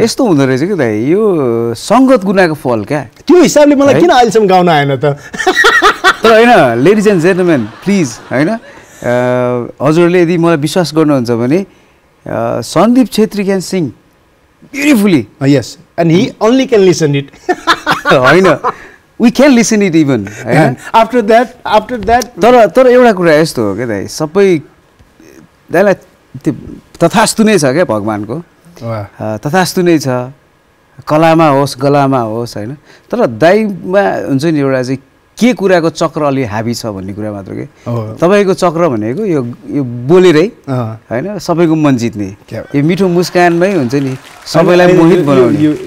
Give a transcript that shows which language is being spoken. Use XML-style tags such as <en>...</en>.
<ne>यस्तो हुँदो रहेछ कि दाइ यो सङ्गत गुनाको फल क्या त्यो हिसाबले मलाई किन अहिलेसम्म गाउन आएन त तर होइन</ne> <en>ladies and gentlemen please</en> <ne>होइन हजुरहरूले यदि मलाई विश्वास गर्नुहुन्छ भने</ne> <en>Sandeep Chhetri can sing beautifully yes and he only can listen it होइन we can listen it even होइन after that</en> <ne>तर एउटा कुरा यस्तो हो क्या दाइ सबै दाइलाई त्यो तथास्तु नै छ क्या भगवान्को तथास्तु नै छ कलामा होस् गलामा होस् होइन तर दाइमा हुन्छ नि एउटा चाहिँ के कुराको चक्र अलि हाबी छ भन्ने कुरा मात्र के तपाईँको चक्र भनेको यो बोलेरै होइन सबैको मन जित्ने यो मिठो मुस्कानमै हुन्छ नि सबैलाई मोहित बनाउने</ne>